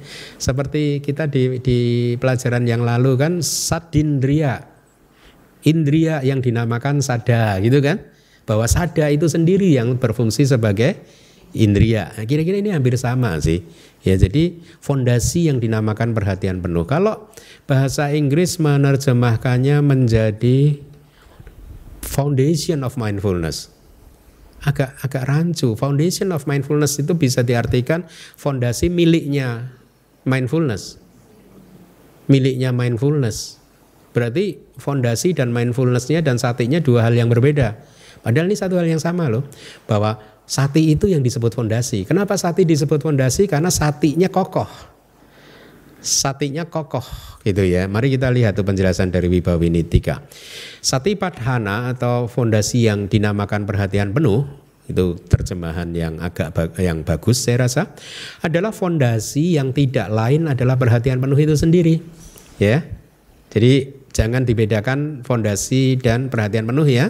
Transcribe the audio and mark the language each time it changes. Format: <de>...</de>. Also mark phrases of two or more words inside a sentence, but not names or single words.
<id>Seperti kita di pelajaran yang lalu kan, sadindriya, indria yang dinamakan sada, gitu kan? Bahwa sada itu sendiri yang berfungsi sebagai indria. Kira-kira ini hampir sama sih. Ya, jadi fondasi yang dinamakan perhatian penuh. Kalau bahasa Inggris menerjemahkannya menjadi</id> <en>foundation of mindfulness,</en> <id>agak rancu.</id> <en>Foundation of mindfulness</en> <id>itu bisa diartikan fondasi miliknya mindfulness. Miliknya mindfulness. Berarti fondasi dan mindfulnessnya dan satinya dua hal yang berbeda. Padahal ini satu hal yang sama loh. Bahwa sati itu yang disebut fondasi. Kenapa sati disebut fondasi? Karena satinya kokoh. Satinya kokoh gitu ya. Mari kita lihat tuh penjelasan dari Wibawinittika.</id> <pi>Sati padhana</pi> <id>atau fondasi yang dinamakan perhatian penuh, itu terjemahan yang yang bagus saya rasa, adalah fondasi yang tidak lain adalah perhatian penuh itu sendiri. Ya. Jadi jangan dibedakan fondasi dan perhatian penuh ya.</id>